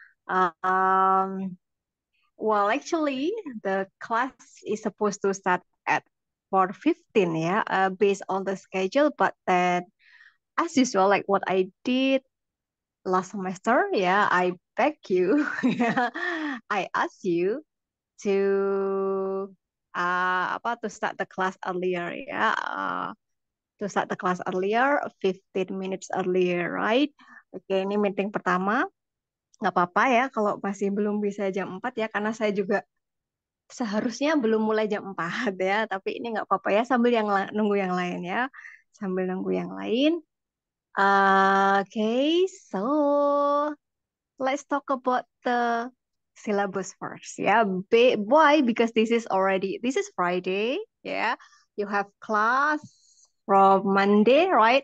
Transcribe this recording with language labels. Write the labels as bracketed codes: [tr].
[en] Um, well, actually, the class is supposed to start at 4:15 ya, based on the schedule, but then as usual, like what I did last semester, ya, I beg you, I ask you to to start the class earlier ya, to start the class earlier, 15 minutes earlier, right? [id] Oke, ini meeting pertama. Nggak apa-apa ya kalau masih belum bisa jam 4 ya, karena saya juga seharusnya belum mulai jam 4 ya, tapi ini nggak apa-apa ya, sambil nunggu yang lain ya. Sambil nunggu yang lain. [en] Okay, so let's talk about the syllabus first. Yeah, why? Because this is Friday. Yeah, you have class from Monday, right?